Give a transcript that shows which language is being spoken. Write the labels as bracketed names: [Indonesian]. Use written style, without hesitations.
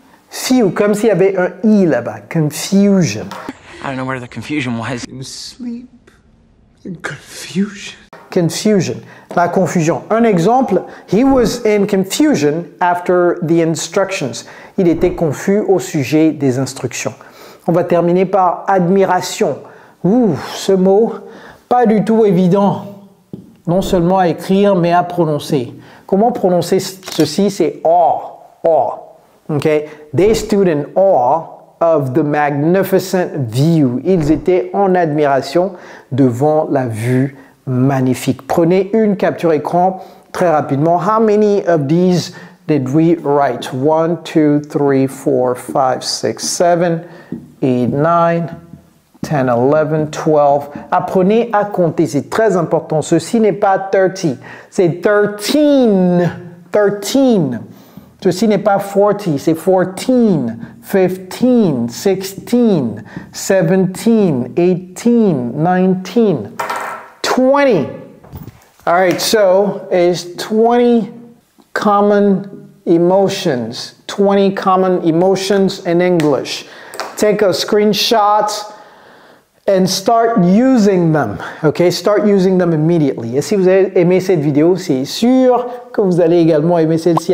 [French] Few, comme s'il y avait un I là-bas. [English] Confusion. I don't know where the confusion was. In sleep, in confusion. [French] Confusion, la confusion. Un exemple, [English] he was in confusion after the instructions. [French] Il était confus au sujet des instructions. On va terminer par admiration. Ce mot, pas du tout évident, non seulement à écrire, mais à prononcer. Comment prononcer ceci? C'est awe. Okay? [English] They stood in awe of the magnificent view. [French] Ils étaient en admiration devant la vue magnifique. Prenez une capture écran très rapidement. [English] How many of these did we write? 1, 2, 3, 4, 5, 6, 7, 8, 9, 10, 11, 12. [French] Apprenez à compter, c'est très important. Ceci n'est pas 30, c'est 13. 13. Ceci n'est pas 40, c'est 14, 15, 16, 17, 18, 19, 20. [English] All right, so it's 20 common emotions. 20 common emotions in English. Take a screenshot and start using them. Okay, start using them immediately. [French] Et si vous avez aimé cette vidéo, c'est sûr que vous allez également aimer celle-ci.